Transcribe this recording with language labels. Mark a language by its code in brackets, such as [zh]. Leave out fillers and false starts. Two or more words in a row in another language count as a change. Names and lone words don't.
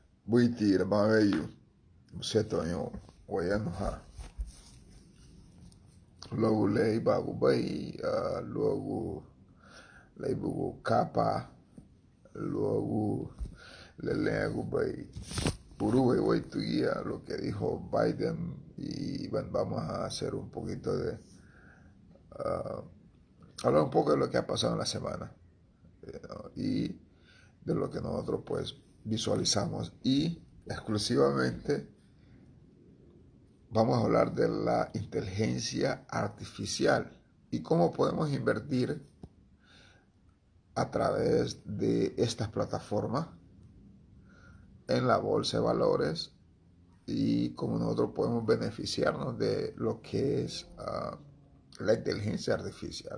[es] Buitira, Baveio, Setonho, Oianoha, logo lei bago bai, logo lei bugo capa, logo le lego bai. Uruguay hoy tu guía lo que dijo Biden y bueno, vamos a hacer un poquito de hablar un poco de lo que ha pasado en la semana ¿no? Y de lo que nosotros pues visualizamos y exclusivamente vamos a hablar de la inteligencia artificial y cómo podemos invertir a través de estas plataformas en la bolsa de valores y cómo nosotros podemos beneficiarnos de lo que es la inteligencia artificial.